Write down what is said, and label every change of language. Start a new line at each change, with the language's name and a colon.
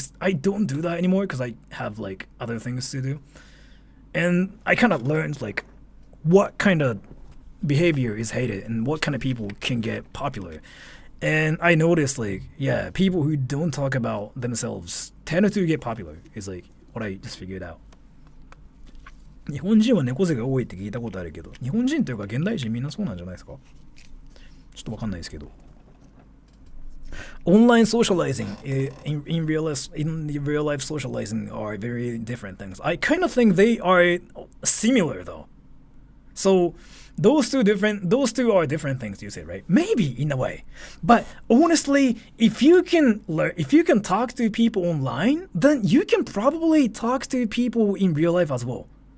English: I don't do that anymore because I have like other things to do, and I kind of learned like what kind of behavior is hated and what kind of people can get popular. And I noticed like people who don't talk about themselves tend to get popular is like what I just figured out.
Japanese: 日本人は猫背が多いって聞いたことあるけど、日本人というか現代人みんなそうなんじゃないですか？ちょっとわかんないですけど。
English: Online socializing in real life socializing are very different things. I kind of think they are similar though. So those two are different things, you say, right? Maybe in a way, but honestly, if you can talk to people online, then you can probably talk to people in real life as well.